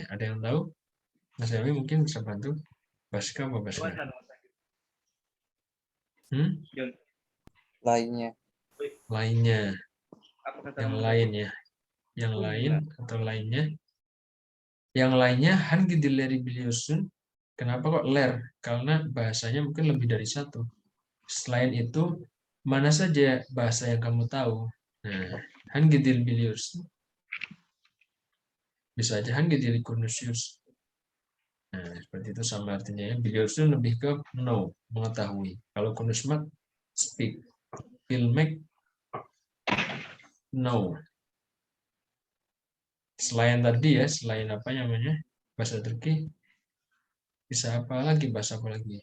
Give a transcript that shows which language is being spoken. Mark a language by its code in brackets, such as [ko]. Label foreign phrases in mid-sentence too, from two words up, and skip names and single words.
[id] Ada yang tahu? Mas Elmi mungkin bisa bantu. Baska apa Baska? Lainnya. Lainnya. Yang lain ya. Yang lain atau lainnya. Yang lainnya [tr] hangi dileri biliyorsun. [id] Kenapa kok ler? Karena bahasanya mungkin lebih dari satu. Selain itu, mana saja bahasa yang kamu tahu? Nah, [tr] hangi dil biliyorsun. [id] Bisa aja [tr] hangi dil konuşuyorsun. [id] Nah, seperti itu sama artinya ya. Biliyorsun lebih ke know, mengetahui. Kalau konuşmak, [en] speak. Bilmek, know. [id] Selain tadi ya, selain apa namanya, bahasa Turki, bisa apa lagi, bahasa apa lagi?